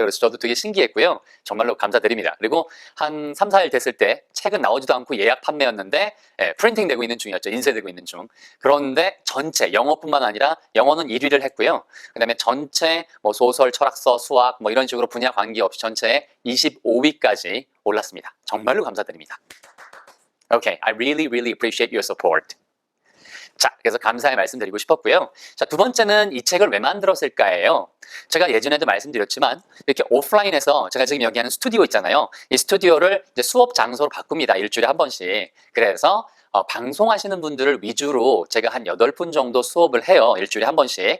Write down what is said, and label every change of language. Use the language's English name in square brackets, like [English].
[Korean] 그래서 저도 되게 신기했고요. 정말로 감사드립니다. 그리고 한 3, 4일 됐을 때 책은 나오지도 않고 예약 판매였는데 프린팅 되고 있는 중이었죠. 인쇄되고 있는 중. 그런데 전체 영어뿐만 아니라 영어는 1위를 했고요. 그 다음에 전체 뭐 소설, 철학서, 수학 뭐 이런 식으로 분야 관계없이 전체에 25위까지 올랐습니다. 정말로 감사드립니다. [English] Okay, I really appreciate your support. [Korean] 자, 그래서 감사의 말씀 드리고 싶었고요. 자, 두 번째는 이 책을 왜 만들었을까예요. 제가 예전에도 말씀드렸지만 이렇게 오프라인에서 제가 지금 여기 하는 스튜디오 있잖아요. 이 스튜디오를 이제 수업 장소로 바꿉니다. 일주일에 한 번씩. 그래서 방송하시는 분들을 위주로 제가 한 8분 정도 수업을 해요. 일주일에 한 번씩.